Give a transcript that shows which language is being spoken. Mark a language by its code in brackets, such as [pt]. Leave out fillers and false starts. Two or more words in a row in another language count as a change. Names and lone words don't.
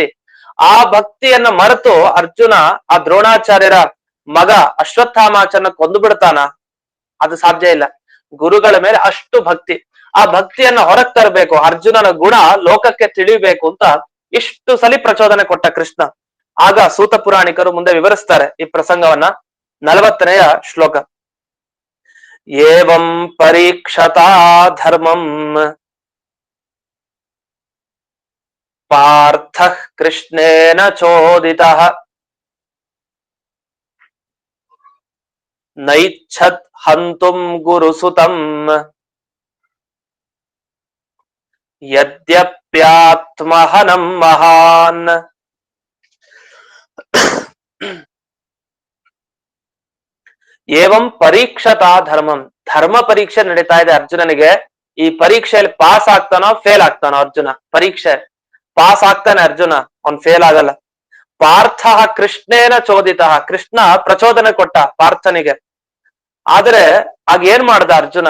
[kn] ಆ ಭಕ್ತಿಯನ್ನ ಮರೆತು ಅರ್ಜುನ ಆ ದ್ರೋಣಾಚಾರ್ಯರ ಮಗ ಅಶ್ವತ್ಥಾಮಾಚಾರ್ಯನ ಕೊಂದು ಬಿಡ್ತಾನ? ಅದು ಸಾಧ್ಯ ಇಲ್ಲ. ಗುರುಗಳ ಮೇಲೆ ಅಷ್ಟು ಭಕ್ತಿ. ಆ ಭಕ್ತಿಯನ್ನ ಹೊರಗ್ ತರಬೇಕು, ಅರ್ಜುನನ ಗುಣ ಲೋಕಕ್ಕೆ ತಿಳಿಬೇಕು ಅಂತ ಇಷ್ಟು ಸಲಿ ಪ್ರಚೋದನೆ ಕೊಟ್ಟ ಕೃಷ್ಣ. ಆಗ ಸೂತ ಪುರಾಣಿಕರು ಮುಂದೆ ವಿವರಿಸ್ತಾರೆ ಈ ಪ್ರಸಂಗವನ್ನ. 40ನೆಯ ಶ್ಲೋಕ. [sa] ಏವಂ ಪರೀಕ್ಷತಾ ಧರ್ಮಂ ಪಾರ್ಥ ಕೃಷ್ಣೇನ ಚೋದಿತಃ ನೈಚ್ಛತ್ ಹಂತುಂ ಗುರುಸುತಂ ಯದ್ಯಪ್ಯಾತ್ಮಹನಂ ಮಹಾನ್. ಏವಂ ಪರೀಕ್ಷತಾ ಧರ್ಮಂ. [kn] ಧರ್ಮ ಪರೀಕ್ಷೆ ನಡೀತಾ ಇದೆ ಅರ್ಜುನನಿಗೆ. ಈ ಪರೀಕ್ಷೆಯಲ್ಲಿ ಪಾಸ್ ಆಗ್ತಾನೋ ಫೇಲ್ ಆಗ್ತಾನೋ ಅರ್ಜುನ? ಪರೀಕ್ಷೆ ಪಾಸ್ ಆಗ್ತಾನೆ ಅರ್ಜುನ, ಅವ್ನ್ ಫೇಲ್ ಆಗಲ್ಲ. [sa] ಪಾರ್ಥ ಕೃಷ್ಣೇನ ಚೋದಿತ. [kn] ಕೃಷ್ಣ ಪ್ರಚೋದನೆ ಕೊಟ್ಟ ಪಾರ್ಥನಿಗೆ. ಆದ್ರೆ ಆಗ ಏನ್ ಮಾಡ್ದ ಅರ್ಜುನ?